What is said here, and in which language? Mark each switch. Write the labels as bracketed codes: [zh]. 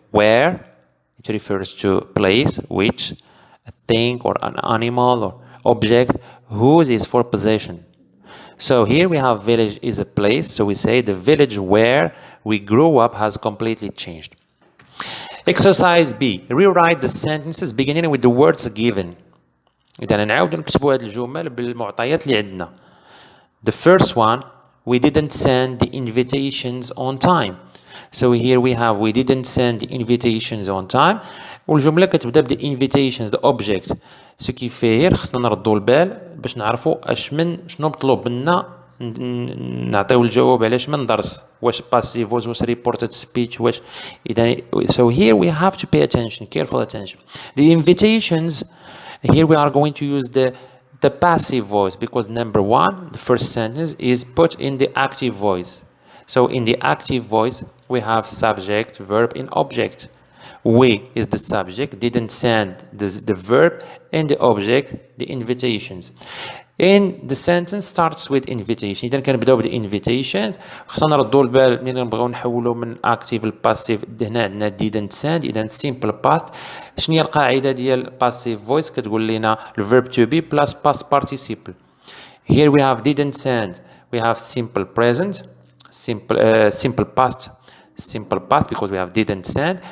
[en] Where, it refers to place, which, a thing or an animal or object, whose is for possession. So here we have village is a place, so we say the village where we grew up has completely changed. Exercise B. Rewrite the sentences beginning with the words given. [ar] إذا نعاود نكتبوا هذه الجمل بالمعطيات اللي عندنا. [en] The first one, we didn't send the invitations on time. So here we have we didn't send the invitations on time. [ar] والجملة كتبدا ب [en] the invitations, the object. [fr] Ce qui fait [en] here [ar] خصنا نردوا البال باش نعرفوا شنو مطلوب منا نعطيو الجواب علاش من درس. واش [en] passive voice, واش reported speech, واش إذا. So here we have to pay attention, careful attention. The invitations, here we are going to use the passive voice because number 1, the first sentence, is put in the active voice. So in the active voice, we have subject, verb, and object. We is the subject, didn't send the verb, and the object, the invitations. And the sentence starts with invitation. [ar] إذا كنبداو ب invitations خصنا نردوا البال ملي نبغيو نحولوا من active ل passive. هنا عندنا [en] didn't send. [ar] إذا [en] simple past. [ar] شنو هي القاعدة ديال passive voice؟ كتقول لنا [en] verb to be plus past participle. Here we have didn't send. We have simple present, simple past because we have didn't send.